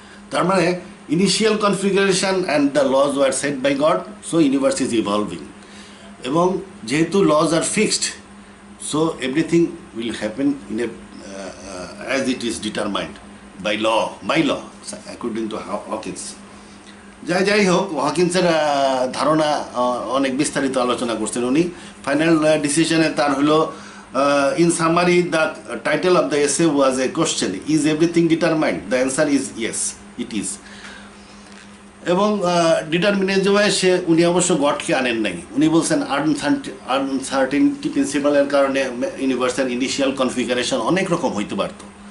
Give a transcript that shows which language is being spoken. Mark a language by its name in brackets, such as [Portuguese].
[Bangla] তার মানে [English] initial configuration and the laws were set by God, so universe is evolving. [Bangla] এবং যেহেতু [English] laws are fixed, so everything will happen in as it is determined by law, according to Hawkins. [Bangla] যাই হোক, হকিন্সের ধারণা অনেক বিস্তারিত আলোচনা করছেন উনি। ফাইনাল ডিসিশনে তার হলো, [English] in summary, the title of the essay was a question: is everything determined? The answer is yes, it is. [Bangla] এবং ডিটারমিনিজমে উনি অবশ্য গডকে আনেন নাই। উনি বলছেন আনসার্টেনিটি প্রিন্সিপালের কারণে ইউনিভার্সের ইনিশিয়াল কনফিগারেশন অনেক রকম হইতে পারতো।